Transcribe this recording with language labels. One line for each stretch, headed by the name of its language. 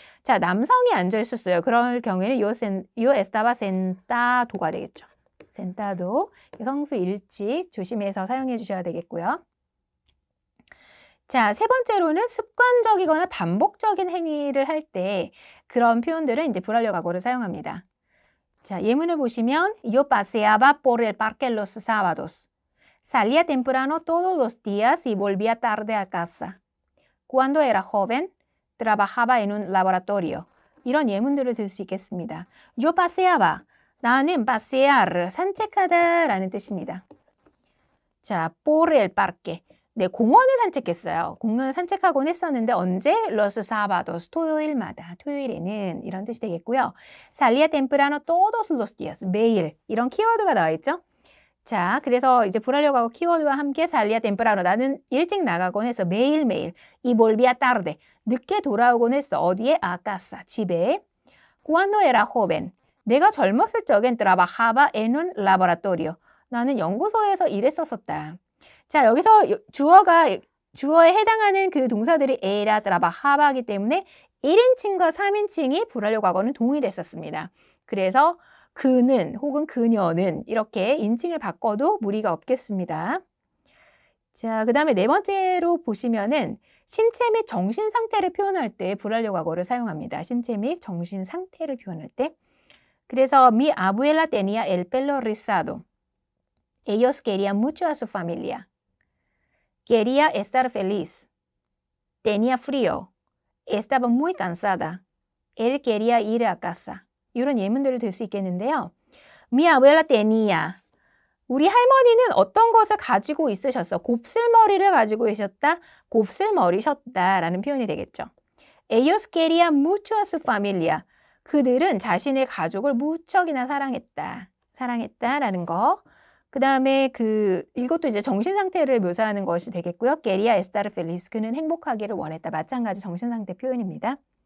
Korean: 자, 남성이 앉아 있었어요. 그럴 경우에는
Spanish: yo estaba sentado
Korean: 가 되겠죠. sentado, 성수 일치 조심해서 사용해 주셔야 되겠고요. 자, 세 번째로는 습관적이거나 반복적인 행위를 할 때 그런 표현들은 이제 불완료 과거를 사용합니다. 자, 예문을 보시면
Spanish: Yo paseaba por el parque los sábados. Salía temprano todos los días y volvía tarde a casa. Cuando era joven, trabajaba en un laboratorio.
Korean: 이런 예문들을 들 수 있겠습니다.
Spanish: Yo paseaba.
Korean: 나는 pasear, 산책하다 라는 뜻입니다. 자,
Spanish: por el parque.
Korean: 네, 공원을 산책했어요. 공원을 산책하곤 했었는데 언제?
Spanish: Los sábados,
Korean: 토요일마다, 토요일에는 이런 뜻이 되겠고요.
Spanish: Salía temprano todos los días,
Korean: 매일 이런 키워드가 나와 있죠. 자, 그래서 이제 불완료 과거 키워드와 함께
Spanish: salía temprano,
Korean: 나는 일찍 나가곤 했어. 매일매일.
Spanish: Y volvía tarde,
Korean: 늦게 돌아오곤 했어. 어디에?
Spanish: A casa,
Korean: 집에.
Spanish: Cuando era joven,
Korean: 내가 젊었을 적엔
Spanish: trabajaba en un laboratorio,
Korean: 나는 연구소에서 일했었었다. 자, 여기서 주어에 해당하는 그 동사들이 era, trabajaba이기 때문에 1인칭과 3인칭이 불완료 과거는 동일했었습니다. 그래서 그는 혹은 그녀는 이렇게 인칭을 바꿔도 무리가 없겠습니다. 자, 그 다음에 네 번째로 보시면은 신체 및 정신 상태를 표현할 때 불완료 과거를 사용합니다. 신체 및 정신 상태를 표현할 때. 그래서
Spanish: mi abuela tenía el pelo rizado. Ellos querían mucho a su familia. Quería estar feliz. Tenía frío. Estaba muy cansada. Él quería ir a casa.
Korean: 이런 예문들을 들 수 있겠는데요.
Spanish: Mi abuela tenía.
Korean: 우리 할머니는 어떤 것을 가지고 있으셨어? 곱슬머리를 가지고 계셨다. 곱슬머리셨다라는 표현이 되겠죠.
Spanish: Ellos querían mucho a su familia.
Korean: 그들은 자신의 가족을 무척이나 사랑했다. 사랑했다라는 거. 그다음에 이것도 이제 정신 상태를 묘사하는 것이 되겠고요.
Spanish: quería estar feliz.
Korean: 그는 행복하기를 원했다. 마찬가지 정신 상태 표현입니다.